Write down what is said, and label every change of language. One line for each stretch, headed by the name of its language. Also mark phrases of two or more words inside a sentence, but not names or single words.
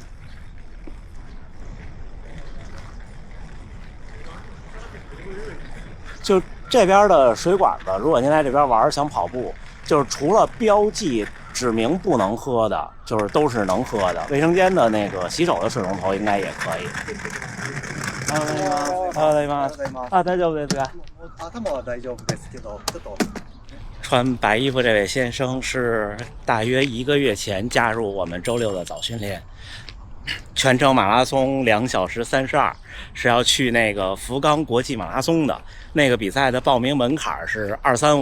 Chinese: 就这边的水管子，如果您来这边玩想跑步，就是除了标记指明不能喝的，就是都是能喝的。卫生间的那个洗手的水龙头应该也可以。
Japanese: 大丈夫ですか？頭は大丈夫ですけど、ちょっと。
Chinese: 穿白衣服这位先生是大约1个月前加入我们周六的早训练。全程马拉松2小时32，是要去那个福冈国际马拉松的那个比赛的报名门槛是235。